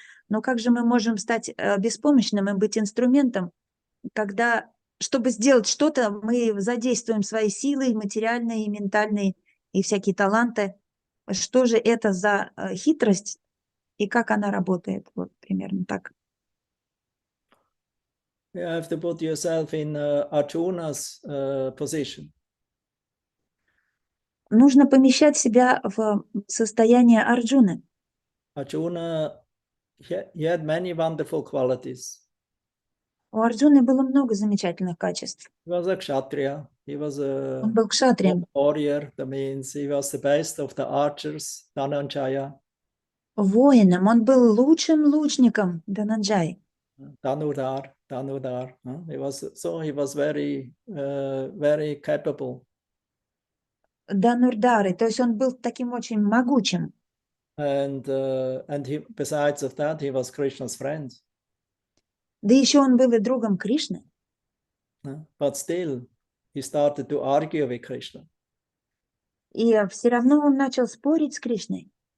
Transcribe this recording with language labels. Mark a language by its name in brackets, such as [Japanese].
[Russian] Но как же мы можем стать беспомощным и быть инструментом, когда, чтобы сделать что-то, мы задействуем свои силы, материальные, ментальные и всякие таланты? Что же это за хитрость и как она работает? Вот примерно так. [English] You have to put yourself in Arjuna's position. [Russian] Нужно помещать себя в состояние Арджуны. [English] Arjuna, he had many wonderful qualities. [Russian] У Арджуны было много замечательных качеств. [English] He was a kshatriya. He was a [Russian] Он был кшатрием, [English] warrior. That means he was the best of the archers, Dhananjaya. [Russian] воином. Он был лучшим лучником Дананджай. [English] Dhanudar. He was very capable. [Russian] Данурдары, то есть он был таким очень могучим. [English] And he, besides of that, he was Krishna's friend. [Russian] Да еще он был и другом Кришны. [English] But still, he started to argue with Krishna. [Russian] И все равно он начал спорить с Кришной.